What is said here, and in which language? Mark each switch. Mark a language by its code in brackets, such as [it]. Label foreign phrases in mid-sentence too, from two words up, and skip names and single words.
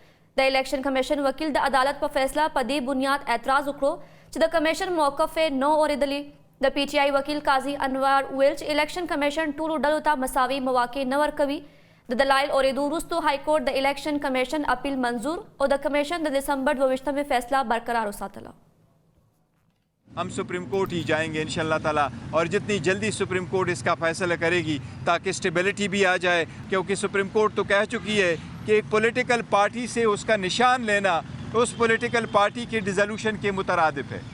[ps] د الیکشن کمیشن وکیل د عدالت په فیصله په دې بنیاد اعتراض وکړو چې د کمیشن موقف یې نه اورېدلې. د پی ټی آی وکیل قاضي انوار ویل چې الیکشن کمیشن ټولو ډلو ته مساوي مواقع نه ورکوي. د دلایل اورېدو وروسته های کورټ د الیکشن کمیشن اپیل منظور او د کمیشن د دسمبر 22 فیصله برقرار وساتله. [ur] ہم سپریم کورٹ ہی جائیں گے [ar] إن شاء الله تعالى [ur] اور جتنی جلدی سپریم کورٹ اس کا فیصلہ کرے گی تاکہ سٹیبلٹی بھی آ جائے، کیونکہ سپریم کورٹ تو کہہ چکی ہے کہ ایک [en] political party [ur] سے اس کا نشان لینا اس [en] political party [ur] کے ڈسولیوشن کے مترادف ہے.